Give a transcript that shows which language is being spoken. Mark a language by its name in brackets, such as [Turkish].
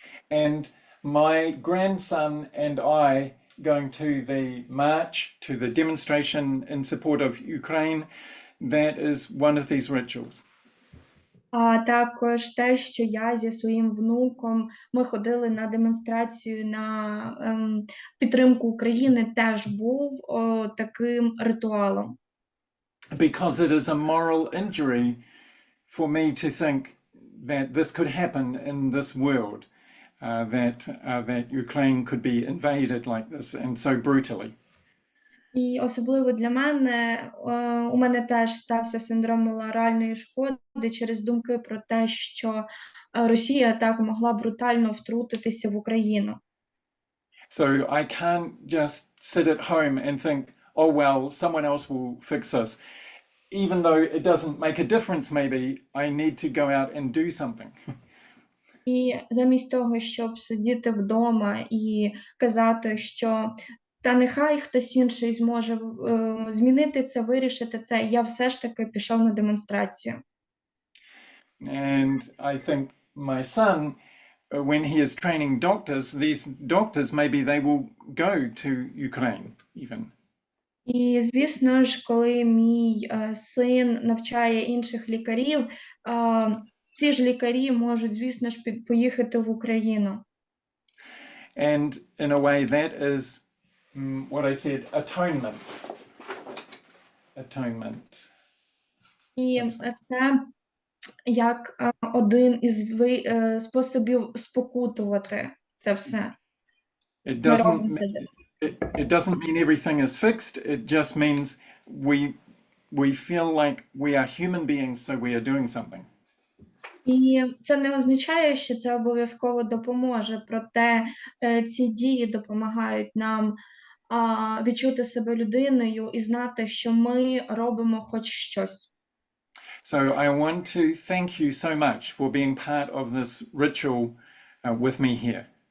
[English] And my grandson and I going to the march, to the demonstration in support of Ukraine, that is one of these rituals. [Ukrainian] А також те, що я зі своїм внуком, ми ходили на демонстрацію на підтримку України, теж був таким ритуалом. [English] Because it is a moral injury for me to think that this could happen in this world, that Ukraine could be invaded like this and so brutally. [Ukrainian] І особливо для мене, у мене теж стався синдром моральної шкоди через думки про те, що Росія так могла брутально втрутитися в Україну. [English] So I can't just sit at home and think, oh, well, someone else will fix this. Even though it doesn't make a difference, maybe, I need to go out and do something. [Ukrainian] І замість того, щоб сидіти вдома і казати, що та нехай хтось інший зможе змінити це, вирішити це, я все ж таки пішов на демонстрацію. [English] And I think my son, when he is training doctors, these doctors, maybe they will go to Ukraine even. [Ukrainian] І, звісно ж, коли мій син навчає інших лікарів, ці ж лікарі можуть, звісно ж, поїхати в Україну. [English] And in a way, that is what I said, atonement. Atonement. [Ukrainian] І це як один із способів спокутувати це все. [English] It [Ukrainian] Ми [English] doesn't, [Ukrainian] робимо це. [English] it doesn't mean everything is fixed. It just means we feel like we are human beings, so we are doing something. [Ukrainian] І це не означає, що це обов'язково допоможе, проте ці дії допомагають нам відчути себе людиною і знати, що ми робимо хоч щось. [English] So I want to thank you so much for being part of this ritual with me here.